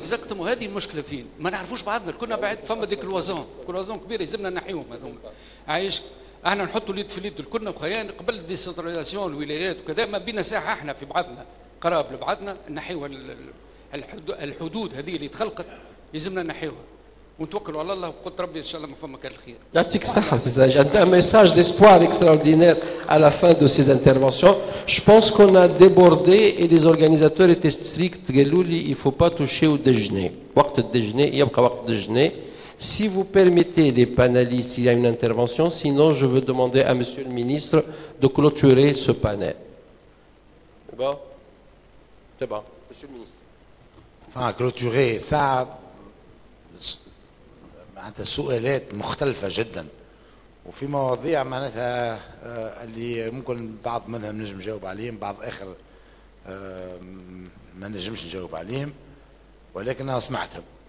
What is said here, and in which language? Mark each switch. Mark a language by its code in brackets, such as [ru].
[ar] اكزاكتومون هذه المشكلة فين؟ ما نعرفوش بعضنا، كنا بعد فما ديك الوازون كبيرة يلزمنا نحيوهم هذوما. عايش احنا نحطوا اليد في اليد كلنا وخيان قبل الديسنتراليزاسيون الولايات وكذا، ما بينا ساحه احنا في بعضنا قراب لبعضنا نحيوا الحدود هذه اللي تخلقت يلزمنا نحيوها ونتوكلوا على الله وقلت ربي ان شاء الله ما فما كان الخير. يعطيك الصحة سي ساج. [fr] Un message d'espoir extraordinaire à la fin de ces interventions. Je pense qu'on a débordé et les organisateurs étaient stricts. [ar] قالوا لي [fr] il faut pas toucher au déjeuner. [ar] وقت الدجنة يبقى وقت الدجنة. [fr] Si vous permettez les panélistes, il y a une intervention, sinon je veux demander à Monsieur le ministre de clôturer ce panel. C'est bon? C'est bon, Monsieur le ministre. Enfin, clôturer, ça, [ar] معناتها سؤالات مختلفة جدا وفي مواضيع معناتها اللي ممكن بعض منها نجم نجاوب عليهم، بعض آخر ما نجمش نجاوب عليهم، ولكن أنا سمعتهم.